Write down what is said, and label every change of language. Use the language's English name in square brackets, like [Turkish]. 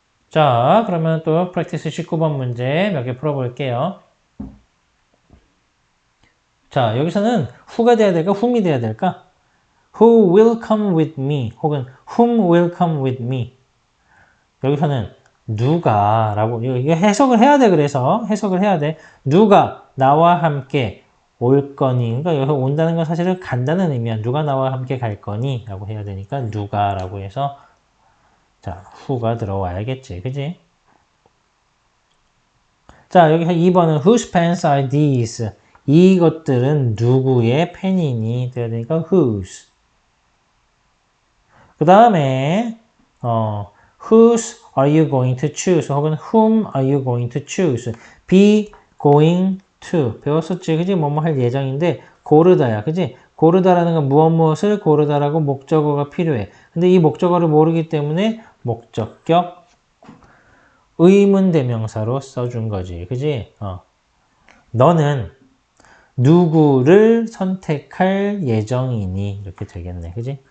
[Korean] 자, 그러면 또 프랙티스 19번 문제 몇 개 풀어볼게요. 자, 여기서는 who가 돼야 될까? [English] whom이 [Korean] 돼야 될까? [English] Who will come with me? [Korean] 혹은 [English] whom will come with me? [Korean] 여기서는 누가 라고 이거 해석을 해야 돼. 그래서 해석을 해야 돼. 누가 나와 함께 올 거니? 그러니까 여기서 온다는 건 사실은 간다는 의미야. 누가 나와 함께 갈 거니? 라고 해야 되니까 누가라고 해서 자, who가 들어와야겠지. 그지? 자, 여기서 2번은 [English] whose pens are these? [Korean] 이것들은 누구의 펜이니? 돼야 되니까 whose. 그 다음에 [English] whose are you going to choose? [Korean] 혹은 [English] whom are you going to choose? be going to [Korean] 배웠었지. 그지? 뭐뭐 할 예정인데 고르다야. 그지? 고르다라는 건 무엇을 고르다라고 목적어가 필요해. 근데 이 목적어를 모르기 때문에 목적격 의문대명사로 써준 거지. 그지? 너는 누구를 선택할 예정이니? 이렇게 되겠네. 그지?